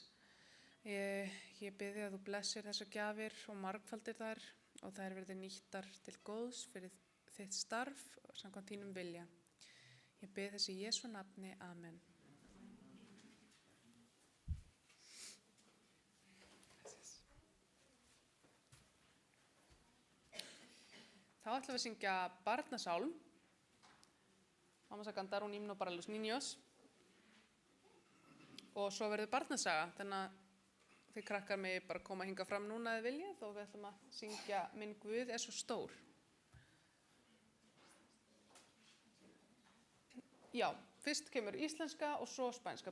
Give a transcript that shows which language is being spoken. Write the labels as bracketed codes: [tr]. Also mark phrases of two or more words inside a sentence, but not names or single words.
[is] Ég bið þig að þú blessir þessar gjafir og margfaldir þær og þær verði nýttar til góðs fyrir þitt starf samkvæmt þínum vilja. Ég bið þess í Jesú nafni. Amen. Þá ætlum við að syngja barnasálm. [es] Vamos a cantar un himno para los niños. [is] Og svo verður barnasaga, þannig að þið krakkar mig bara koma hingað fram núna eða viljið og við ætlum að syngja Minn Guð er svo stór. Já, fyrst kemur íslenska og svo spænska.